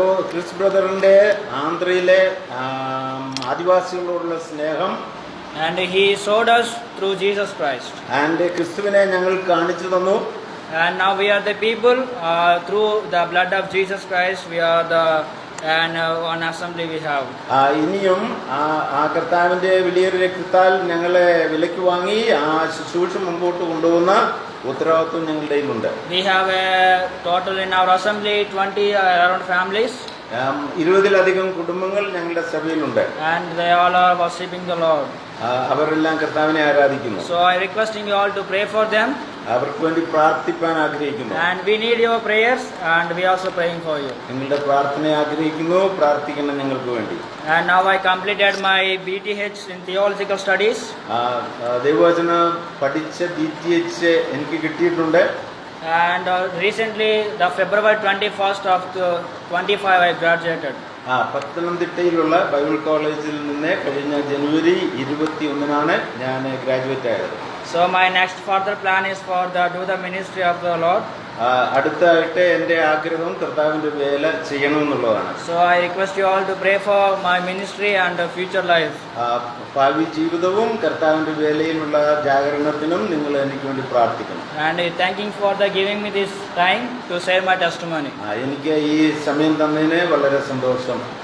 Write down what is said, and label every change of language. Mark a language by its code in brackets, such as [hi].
[ml] Chris ബ്രദറിന്റെ ആന്ധ്രയിലെ ആദിവാസികളോടുള്ള സ്നേഹം. [en] And he showed us through Jesus Christ. [ml] And ക്രിസ്തുവിനെ ഞങ്ങൾ കാണിച്ചു തന്നു. [en] And now we are the people through the blood of Jesus Christ. We are the and one assembly we have. [ml] ഇനിയും ആ കർത്താവിന്റെ വലിയൊരു രക്തത്താൽ ഞങ്ങളെ വിലയ്ക്ക് വാങ്ങി ആ ശുശ്രൂഷ മുമ്പോട്ട് കൊണ്ടുപോകുന്ന ഉത്തരവാദിത്വം ഞങ്ങളുടെ കയ്യിലുണ്ട്. [en] We have a total in our assembly 20 around families. [ml] 20-ലധികം കുടുംബങ്ങൾ ഞങ്ങളുടെ സഭയിലുണ്ട്. [en] And they all are worshiping the Lord. [ml] അവരെല്ലാം കർത്താവിനെ ആരാധിക്കുന്നു. [en] So I requesting you all to pray for them. [ml] അവർക്ക് വേണ്ടി പ്രാർത്ഥിപ്പാൻ ആഗ്രഹിക്കുന്നു. [en] And we need your prayers and we also praying for you. [ml] നിങ്ങളുടെ പ്രാർത്ഥന ആഗ്രഹിക്കുന്നു, പ്രാർത്ഥിക്കണം ഞങ്ങൾക്ക് വേണ്ടി. [en] And now I completed my BTH in theological studies. [ml] ദൈവവചനം പഠിച്ച BTH എനിക്ക് കിട്ടിയിട്ടുണ്ട്. [en] And recently the February 21st of 25 I graduated. [ml] പത്തനംതിട്ടയിലുള്ള Bible കോളേജിൽ നിന്ന് കഴിഞ്ഞ ജനുവരി 21-നാണ് ഞാൻ ഗ്രാജുവേറ്റ് ആയത്. [en] So my next further plan is for do the ministry of the Lord. [ml] അടുത്തായിട്ട് എൻ്റെ ആഗ്രഹം കർത്താവിൻ്റെ വേല ചെയ്യണമെന്നുള്ളതാണ്. [en] So I request you all to pray for my ministry and future life. [ml] ഭാവി ജീവിതവും കർത്താവിൻ്റെ വേലയിലുള്ള ജാഗരണത്തിനും നിങ്ങൾ എനിക്ക് വേണ്ടി പ്രാർത്ഥിക്കണം. [en] And thanking for giving me this time to share my testimony. [ml] എനിക്ക് ഈ സമയം തന്നതിന് വളരെ സന്തോഷം.